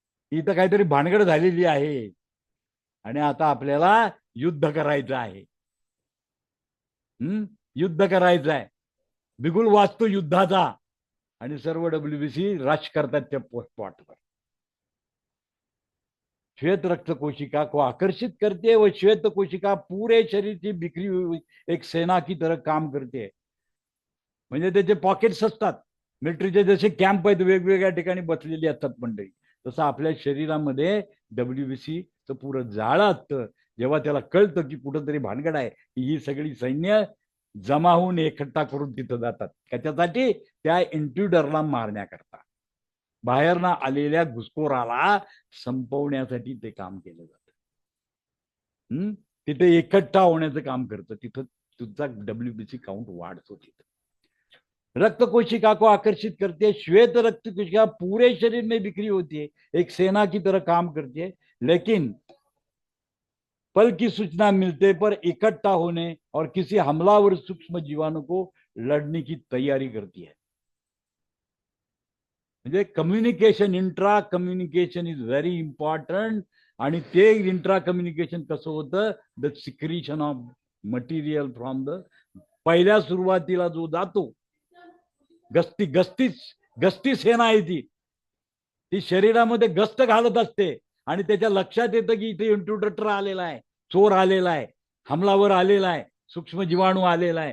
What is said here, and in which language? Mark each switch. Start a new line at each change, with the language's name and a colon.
Marathi: इथं काहीतरी भानगड झालेली आहे आणि आता आपल्याला युद्ध करायचं आहे. युद्ध करायचं आहे, बिगुल वाचतो युद्धाचा आणि सर्व डब्ल्यूबीसी रश करतात त्या स्पॉटवर.
Hindi: श्वेत रक्त कोशिका को आकर्षित करते है, वो श्वेत कोशिका पूरे शरीर की बिखरी हुई एक सेना की तरह काम करते.
Marathi: म्हणजे त्याचे पॉकेट्स असतात, मिलिटरीचे जसे कॅम्प आहेत वेगवेगळ्या ठिकाणी बसलेली असतात मंडळी, तसं आपल्या शरीरामध्ये डब्ल्यूबीसीचं पुरं जाळं असतं. जेव्हा त्याला कळतं की कुठंतरी भानगड आहे, ही सगळी सैन्य जमा होऊन एकट्ठा करून तिथं जातात. त्याच्यासाठी त्या इंट्रुडरला मारण्याकरता, बाहेरनं आलेल्या घुसखोराला संपवण्यासाठी ते काम केलं जातं. तिथे एकट्ठा होण्याचं काम करतं. तिथं तुझा डब्ल्यूबीसी काउंट वाढतो.
Hindi: तिथं रक्त कोशिका को आकर्षित करती है, श्वेत रक्त कोशिका पूरे शरीर में बिखरी होती है, एक सेना की तरह काम करती है, लेकिन पल की सूचना मिलते पर इकट्ठा होने और किसी हमलावर सूक्ष्म जीवाणु को लड़ने की तैयारी करती है.
English: म्हणजे communication, intra communication is very important.
Marathi: आणि ते इंट्रा कम्युनिकेशन कसं होतं,
English: the secretion of material from the,
Marathi: पहिल्या सुरुवातीला जो जातो गस्ती सेना आहे ती शरीरामध्ये गस्त घालत असते आणि त्याच्या लक्षात येतं की इथे इंट्रुडर आलेला आहे, चोर आलेला आहे, हमलावर आलेला आहे, सूक्ष्म जीवाणू आलेला आहे.